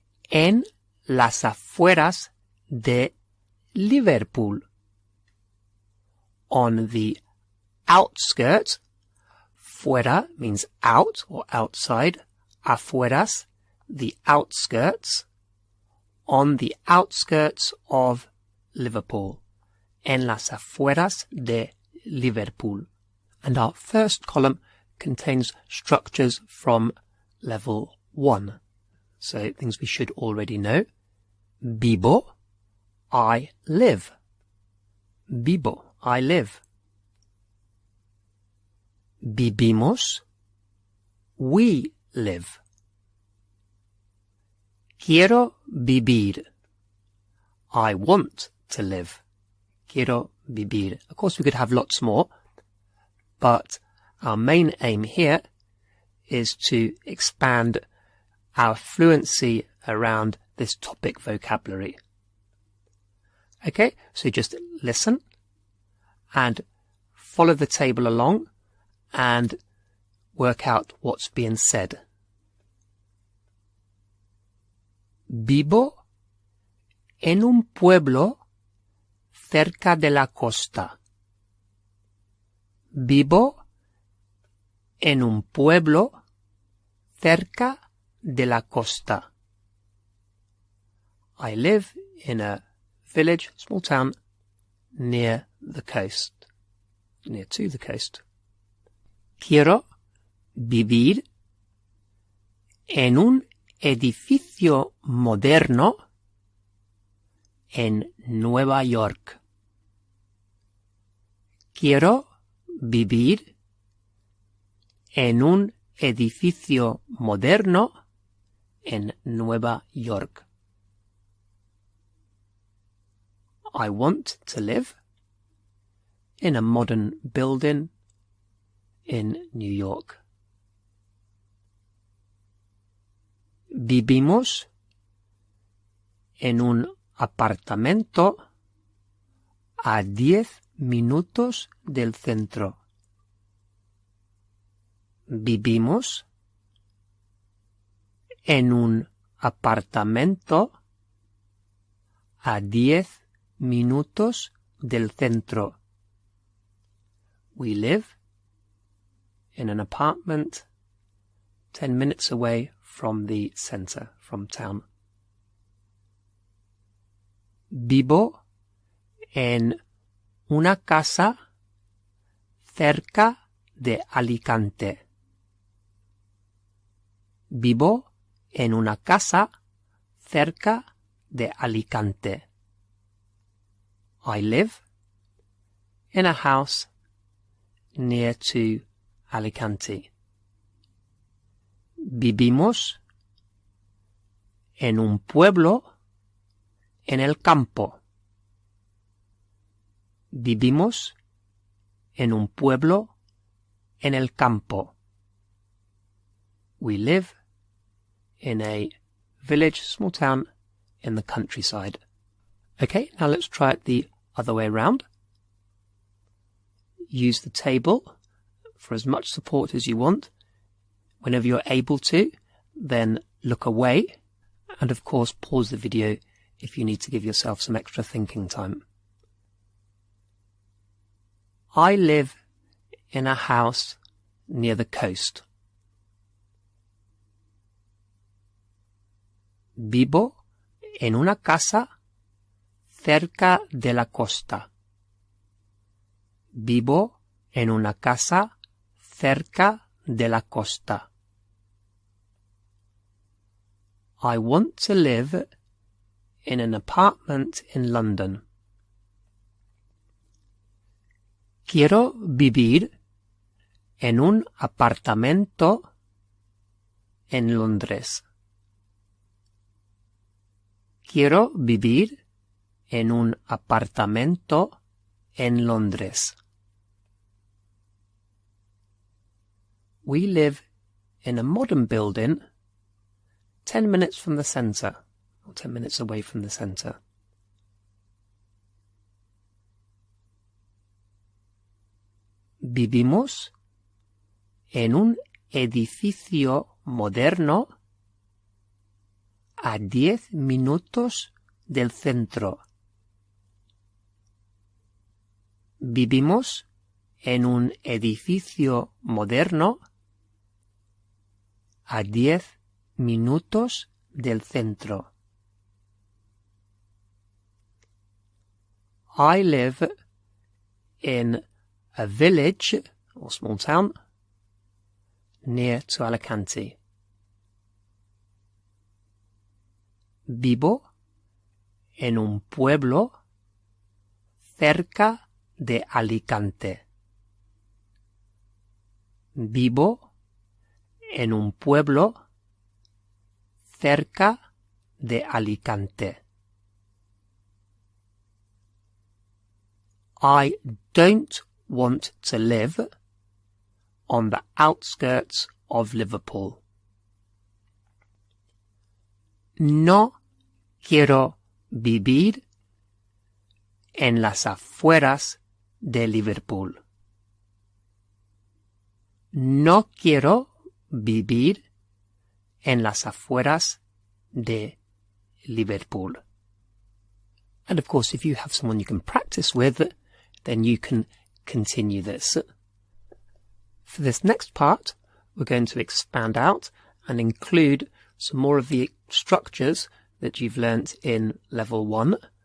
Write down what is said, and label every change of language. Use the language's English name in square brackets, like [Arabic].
[Spanish] En las afueras de Liverpool. [English] On the outskirts. Fuera means out or outside. Afueras, the outskirts. On the outskirts of Liverpool. [Spanish] En las afueras de Liverpool. [English] And our first column contains structures from level 1. So things we should already know. Vivo, I live. Vivo, I live. Vivimos, we live. [Spanish] Quiero vivir. [English] I want to live. [Spanish] Quiero vivir. [English] Of course, we could have lots more, but our main aim here is to expand our fluency around this topic vocabulary. Okay, so just listen and follow the table along and work out what's being said. [Spanish] Vivo en un pueblo cerca de la costa. Vivo en un pueblo cerca de la costa. [English] I live in a village, small town, near the coast. Near to the coast. [Spanish] Quiero vivir en un edificio moderno en Nueva York. Quiero vivir en un edificio moderno en Nueva York. [English] I want to live in a modern building in New York. [Spanish] Vivimos en un apartamento a 10 minutos del centro. Vivimos en un apartamento a 10 minutos del centro. [English] We live in an apartment 10 minutes away from the center, from town. [Spanish] Vivo en una casa cerca de Alicante. Vivo en una casa cerca de Alicante. [English] I live in a house near to Alicante. [Spanish] Vivimos en un pueblo en el campo. Vivimos en un pueblo en el campo. [English] We live in a village, small town, in the countryside. Okay, now let's try it the other way around. Use the table for as much support as you want. Whenever you're able to, then look away, and of course pause the video if you need to give yourself some extra thinking time. I live in a house near the coast. [Spanish] Vivo en una casa cerca de la costa. Vivo en una casa cerca de la costa. [English] I want to live in an apartment in London. [Spanish] Quiero vivir en un apartamento en Londres. Quiero vivir en un apartamento en Londres. [English] We live in a modern building 10 minutes from the centre, or 10 minutes away from the centre. [Spanish] Vivimos en un edificio moderno a 10 minutos del centro. Vivimos en un edificio moderno a 10 minutos del centro. [English] I live in a village or small town near to Alicante. [Spanish] Vivo en un pueblo cerca de Alicante. Vivo en un pueblo cerca de Alicante. [English] I don't want to live on the outskirts of Liverpool. [Spanish] No quiero vivir en las afueras de Liverpool. No quiero vivir en las afueras de Liverpool. [English] And of course, if you have someone you can practice with, then you can continue this. For this next part, we're going to expand out and include some more of the structures that you've learnt in level 1.